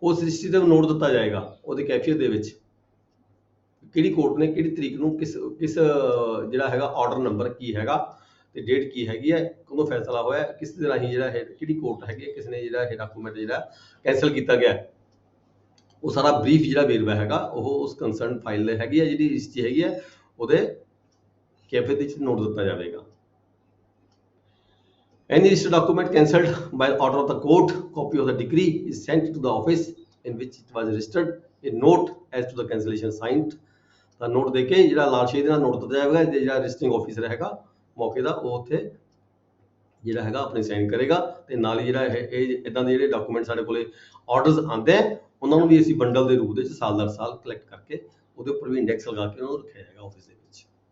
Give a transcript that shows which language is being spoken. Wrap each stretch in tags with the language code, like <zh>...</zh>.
<pa>ਉਸ ਰਜਿਸਟਰੀ ਤੇ ਨੋਟ ਦਿੱਤਾ ਜਾਏਗਾ ਉਹਦੇ ਕੈਫੀਅਤ ਦੇ ਵਿੱਚ ਕਿਹੜੀ ਕੋਰਟ ਨੇ ਕਿਹੜੀ ਤਰੀਕ ਨੂੰ ਕਿਸ ਜਿਹੜਾ ਹੈਗਾ ਆਰਡਰ ਨੰਬਰ ਕੀ ਹੈਗਾ ਤੇ ਡੇਟ ਕੀ ਹੈਗੀ ਹੈ, ਕਦੋਂ ਫੈਸਲਾ ਹੋਇਆ, ਕਿਸ ਦੇ ਰਾਹੀਂ ਜਿਹੜਾ ਹੈ ਕਿਹੜੀ ਕੋਰਟ ਹੈਗੀ ਹੈ, ਕਿਸ ਨੇ ਜਿਹੜਾ ਇਹ ਡਾਕੂਮੈਂਟ ਜਿਹੜਾ ਕੈਂਸਲ ਕੀਤਾ ਗਿਆ, ਉਹ ਸਾਰਾ ਬਰੀਫ ਜਿਹੜਾ ਵੇਰਵਾ ਹੈਗਾ ਉਹ ਉਸ ਕੰਸਰਨ ਫਾਈਲ ਦੇ ਹੈਗੀ ਹੈ ਜਿਹੜੀ ਰਜਿਸਟਰੀ ਹੈਗੀ ਹੈ ਉਹਦੇ ਕੈਫੀਅਤ ਵਿੱਚ ਨੋਟ ਦਿੱਤਾ ਜਾਵੇਗਾ।</pa> <en>Any registered document cancelled by order of the court, copy of the decree is sent to the office in which it was registered, a note as to the cancellation signed।</en> <pa>ਤਾਂ note ਦੇ ਕੇ ਜਿਹੜਾ ਲਾਲਸ਼ੀ ਦੇ ਨਾਲ note ਦਿੱਤਾ ਜਾਵੇਗਾ, ਜਿਹੜਾ ਰਜਿਸਟਰਿੰਗ officer ਹੈਗਾ ਮੌਕੇ ਦਾ ਉਹ ਉੱਥੇ ਜਿਹੜਾ ਹੈਗਾ ਆਪਣੇ ਸਾਈਨ ਕਰੇਗਾ। ਤੇ ਨਾਲ ਹੀ ਜਿਹੜਾ ਇਹ ਇਦਾਂ ਦੇ ਜਿਹੜੇ ਡਾਕੂਮੈਂਟ ਸਾਡੇ ਕੋਲੇ ਆਰਡਰਸ ਆਉਂਦੇ ਆ ਉਹਨਾਂ ਨੂੰ ਵੀ ਅਸੀਂ ਬੰਡਲ ਦੇ ਰੂਪ ਦੇ ਵਿੱਚ ਸਾਲ ਦਰ ਸਾਲ ਕਲੈਕਟ ਕਰਕੇ ਉਹਦੇ ਉੱਪਰ ਵੀ ਇੰਡੈਕਸ ਲਗਾ ਕੇ ਉਹਨਾਂ ਨੂੰ ਰੱਖਿਆ ਜਾਏਗਾ ਆਫਿਸ ਦੇ ਵਿੱਚ।</pa>